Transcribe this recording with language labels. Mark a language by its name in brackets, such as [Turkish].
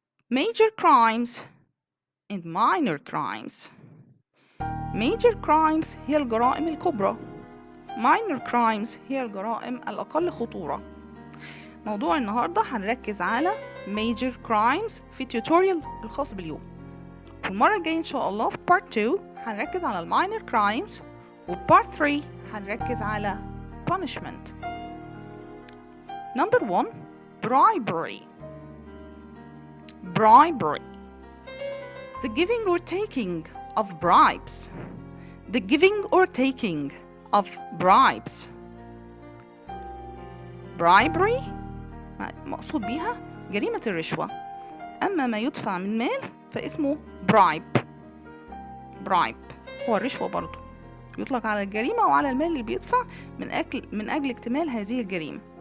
[English] Major crimes and minor crimes. [Arabic] Major crimes هي الجرائم الكبرى. minor crimes هي الجرائم الأقل خطورة. موضوع النهاردة هنركز على major crimes في التوتوريال الخاص باليوم. والمرة الجاية إن شاء الله في part 2 هنركز على minor crimes، و part 3 هنركز على punishment. [English] Number 1. bribery. The giving or taking of bribes. The giving or taking of bribes. [Arabic] bribery مقصود بيها جريمة الرشوة. أما ما يدفع من مال فاسمه bribe. هو الرشوة برضو يطلق على الجريمة وعلى المال اللي بيدفع من أجل اكتمال هذه الجريمة.